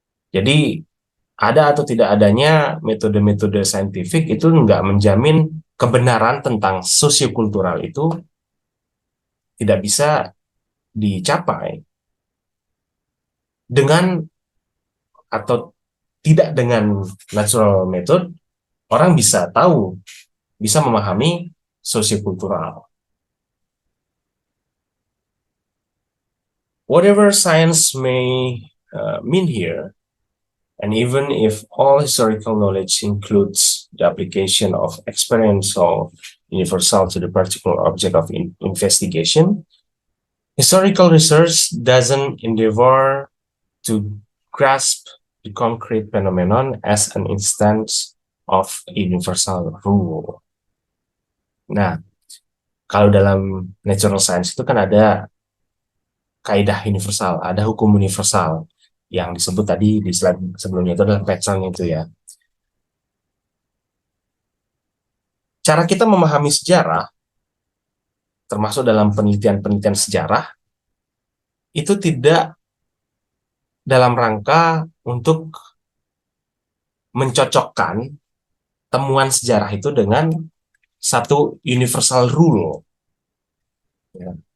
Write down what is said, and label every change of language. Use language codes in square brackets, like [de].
[id] Jadi ada atau tidak adanya metode-metode saintifik itu nggak menjamin kebenaran tentang sosiokultural itu tidak bisa dicapai dengan atau tidak dengan natural method. Orang bisa tahu, bisa memahami sosiokultural. [en] Whatever science may mean here, and even if all historical knowledge includes the application of experiential universal to the particular object of investigation, historical research doesn't endeavor to grasp the concrete phenomenon as an instance of universal rule. [id] Nah, kalau dalam natural science itu kan ada kaidah universal, ada hukum universal yang disebut tadi di slide sebelumnya itu adalah pattern itu ya. Cara kita memahami sejarah, termasuk dalam penelitian-penelitian sejarah, itu tidak dalam rangka untuk mencocokkan temuan sejarah itu dengan satu universal rule. Ya.